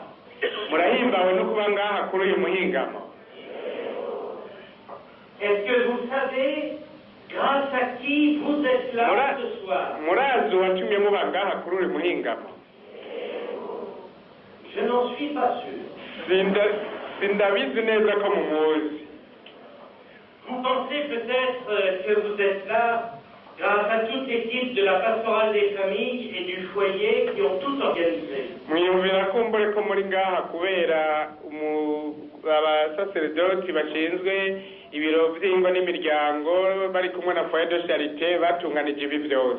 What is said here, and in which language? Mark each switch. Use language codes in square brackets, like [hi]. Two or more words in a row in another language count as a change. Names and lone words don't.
[rn] murahimbawe no kuba ngaha kuri uyu muhingamo. [fr] Est-ce que vous savez grâce à qui vous êtes là ce soir? [rn] murazi uwatumye muba ngaha kuri uyu muhingamo? [fr] Je n'en suis pas sûr. [rn] Sindabizi neza ko mumuzi. [fr] Vous pensez peut-être que vous êtes là grâce à toute l'équipe de la pastorale des familles et du foyer qui ont tout organisé. [rn] Mwiyumvira kumbure ko muri ngaha kubera abasaseredoti bashinzwe ibiro by'ingo n'imiryango bari kumwe na foyer de charité batunganije ibi byose.